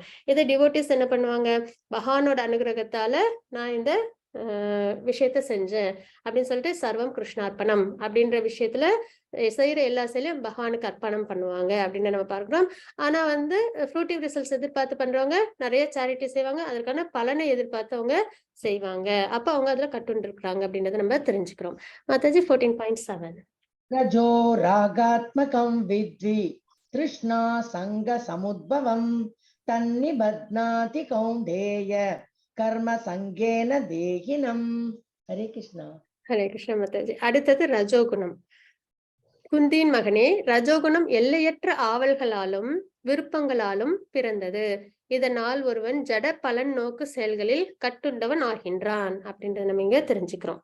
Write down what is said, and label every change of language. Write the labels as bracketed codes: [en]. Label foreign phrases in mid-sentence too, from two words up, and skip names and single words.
[ta] இதை டிவோட்டிஸ் என்ன பண்ணுவாங்க, பகவானோட அனுகிரகத்தால நான் இந்த விஷயத்த செஞ்சேன் அப்படின்னு சொல்லிட்டு [sa] सर्वं कृष्णार्पणम् [ta] அப்படின்ற விஷயத்துல செய்யற எல்லா செயலையும் பகவானுக்கு அர்ப்பணம் பண்ணுவாங்க அப்படின்னு நம்ம பார்க்கிறோம். ஆனா வந்து [en] fruitive results [ta] எதிர்பார்த்து பண்றவங்க நிறைய சேரிட்டி செய்வாங்க, அதற்கான பலனை எதிர்பார்த்து அவங்க செய்வாங்க. அப்ப அவங்க அதுல கட்டுண்டு இருக்கிறாங்க அப்படின்றத நம்ம தெரிஞ்சுக்கிறோம். மாதாஜி 14.7. [sa] रजो रागात्मकं विद्धि तृष्णा संग समुद्भवं तन्निबध्नाति कौन्तेय कर्म संगेन देहिनम्. हरे कृष्णा. [ta] ஹரே கிருஷ்ண மாதாஜி. அடுத்தது ரஜோகுணம். குந்தியின் மகனே, ரஜோகுணம் எல்லையற்ற ஆவல்களாலும் விருப்பங்களாலும் பிறந்தது. இதனால் ஒருவன் ஜட பலன் நோக்கு செயல்களில் கட்டுண்டவன் ஆகின்றான் அப்படின்றத நம்ம இங்க தெரிஞ்சுக்கிறோம்.